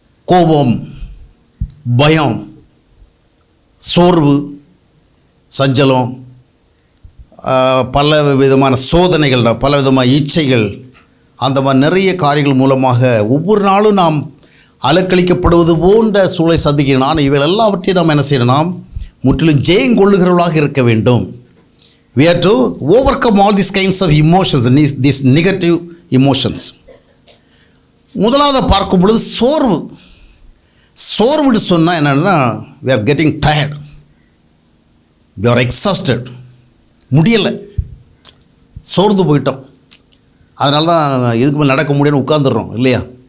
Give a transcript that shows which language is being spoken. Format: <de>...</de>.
<ta>கோபம், பயம், சோர்வு, சஞ்சலம், பல விதமான சோதனைகள், பல விதமான இச்சைகள், அந்த மாதிரி நிறைய காரியங்கள் மூலமாக ஒவ்வொரு நாளும் நாம் அலக்களிக்கப்படுவது போன்ற சூழலை சந்திக்கிறோம். ஆனால் இவை எல்லாவற்றையும் நாம் என்ன செய்யணும்? நாம் முற்றிலும் ஜெயங்கொள்ளுகிறவர்களாக இருக்க வேண்டும்.</ta> <en>We have to overcome all these kinds of emotions, these negative emotions.</en> <ta>முதலாவது பார்க்கும் பொழுது சோர்வு. சோர்வுன்னு சொன்னால் என்னென்னா,</ta> <en>we are getting tired, we are exhausted,</en> <ta>முடியலை, சோர்ந்து போயிட்டோம், அதனால தான் இதுக்கு மேலே நடக்க முடியும்னு உட்கார்ந்துடுறோம் இல்லையா?</ta>